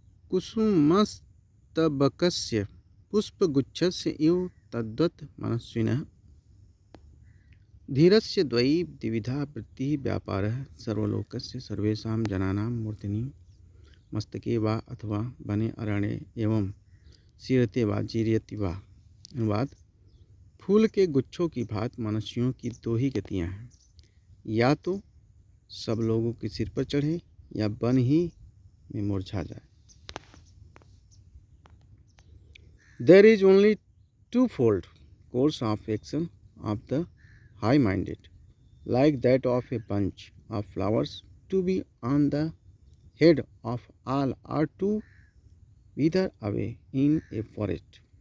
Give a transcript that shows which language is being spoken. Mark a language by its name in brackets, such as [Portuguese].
[Sanskrit] कुसुमस्तबकस्य पुष्पगुच्छस्य इव तद्वत् मनस्विनः धीरस्य द्वयी द्विविधा वृत्तिः व्यापारः सर्वलोकस्य सर्वेषां जनानां मूर्धनि मस्तके वा अथवा वने अरण्ये एवं सीरते वा जीर्यति वा। [Hindi] अनुवाद। फूल के गुच्छों की भांति मनुष्यों की दो ही गतियाँ हैं, या तो सब लोगों के सिर पर चढ़े या वन ही में मुरझा जाए। [English] There is only twofold course of action of the high-minded, like that of a bunch of flowers, to be on the head of all or to wither away in a forest.